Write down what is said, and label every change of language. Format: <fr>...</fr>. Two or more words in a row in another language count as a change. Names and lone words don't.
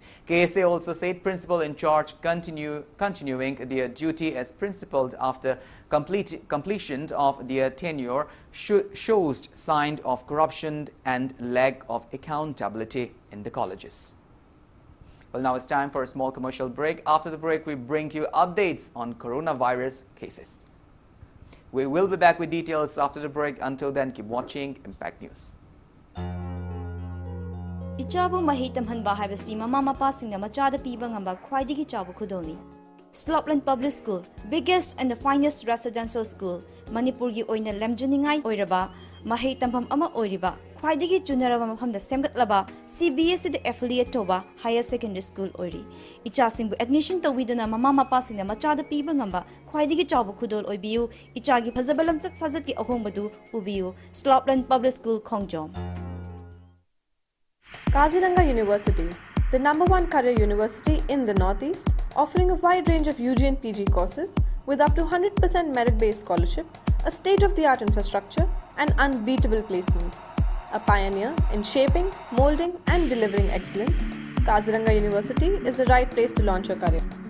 <en>KSA also said principal in charge continuing their duty as principal after completion of their tenure shows signs of corruption and lack of accountability in the colleges. Well, now it's time for a small commercial break. After the break, we bring you updates on coronavirus cases. We will be back with details after the break. Until then, keep watching Impact News.</en> <mni>Ichabu mahi tamhanba haibasi mama mapa singna machada piba ngamba khwaidigi chabu khudolni.</mni> <en>Slopland Public School, biggest and the finest residential school,</en> <mni>Manipur gi oina lemjuningai oiraba, mahi tamham ama oiriba, khwaidigi junaraba mafamda semgatlaba, CBSE the affiliate toba</mni> <en>higher secondary school</en> <mni>oiri. Icha singbu admission tawidana mama mapa singna machada piba ngamba khwaidigi chabu khudol oibiu, icha gi phazabalam chak sajati ahombadu ubiu, Slopland Public School Khongjom.</mni> <en>Kaziranga University, the #1 career university in the Northeast, offering a wide range of UG and PG courses with up to 100% merit-based scholarship, a state-of-the-art infrastructure, and unbeatable placements. A pioneer in shaping, molding, and delivering excellence, Kaziranga University is the right place to launch your career.</en>